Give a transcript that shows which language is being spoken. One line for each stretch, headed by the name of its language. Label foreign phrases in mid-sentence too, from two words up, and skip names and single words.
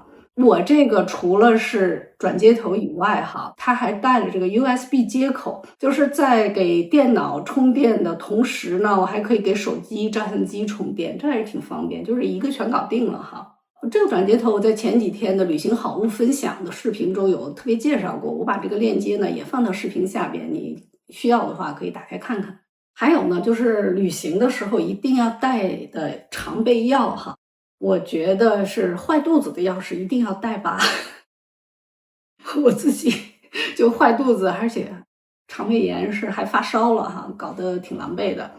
Chinese: 我這個除了是轉接頭以外哈，它還帶了這個 USB 接口，就是在給電腦充電的同時呢，我還可以給手機、照相機充電，這還是挺方便，就是一個全搞定了哈。這個轉接頭我在前幾天的旅行好物分享的視頻中有特別介紹過，我把這個鏈接呢也放到視頻下邊，你需要的話可以打開看看。還有呢，就是旅行的時候一定要帶的常備藥哈，我覺得是壞肚子的藥是一定要帶吧。我自己就壞肚子，而且肠胃炎是還發燒了哈，搞得挺狼狽的。